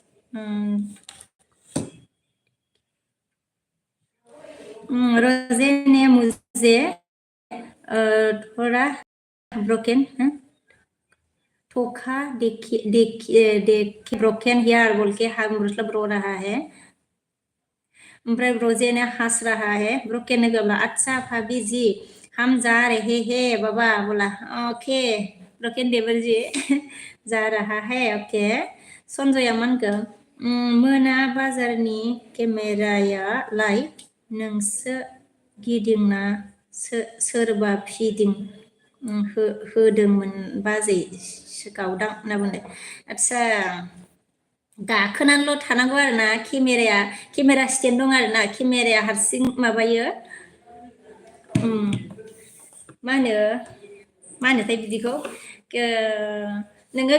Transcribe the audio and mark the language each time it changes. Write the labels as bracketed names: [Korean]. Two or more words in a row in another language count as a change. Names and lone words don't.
[Hindi] रोजे ने मुझे थोड़ा ब्रोकेन धोखा देखी ब्रोकेन हियर बोल के मतलब रो रहा है ओमफ्राय रोजे ने हंस रहा है ब्रोकेन ने बोला अच्छा भाभी जी हम जा रहे हैं बाबा बोला ओके ब्रोकेन देवर जी जा रहा है ओके [Bodo] सन्जया मानखो मोना बाजारनि केमेरायालाय नोंसो गिदिंना सोरबा फिदिं होदोंमोन बाजै गावदां होनना बुंदों आदसा गाखोनानैल' थानांगौ आरो ना केमेरा स्टेन्ड दं आरो ना केमेराया हारसिं माबायो मा होनोथाय बिदिखौ नोङो